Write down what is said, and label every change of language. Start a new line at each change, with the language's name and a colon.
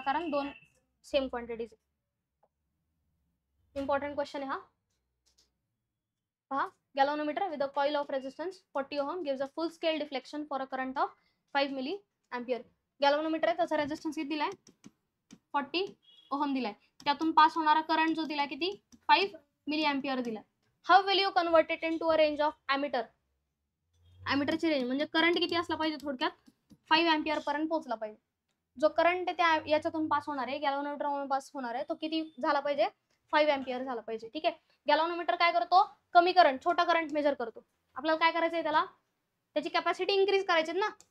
Marathi: कारण दोन same quantities. Important question आहे हा. पहा,
English: Galvanometer with a coil of resistance 40 ohm gives a full scale deflection for a current of 5 milli ampere.
Marathi: Galvanometer आहे, त्याचा resistance किती दिलाय? 40 ओहम दिलाय. त्यातून पास होणारा करंट जो दिलाय किती? 5 मिली एम्पियर दिलाय.
English: How will you convert it into a range of ammeter?
Marathi: एमिटरची range म्हणजे करंट किती असला पाहिजे? थोडक्यात 5 एम्पियर पर्यंत पोहोचला पाहिजे. जो करंट त्या याच्यातून पास होणार आहे, गॅल्व्हनोमीटर मधून पास होणार आहे, तो किती झाला पाहिजे? 5 एम्पियर झाला पाहिजे. ठीक आहे. गॅल्व्हनोमीटर काय करतो? कमी करंट, छोटा करंट मेजर करतो. आपल्याला काय करायचंय? त्याला त्याची कॅपॅसिटी इन्क्रीज करायची ना.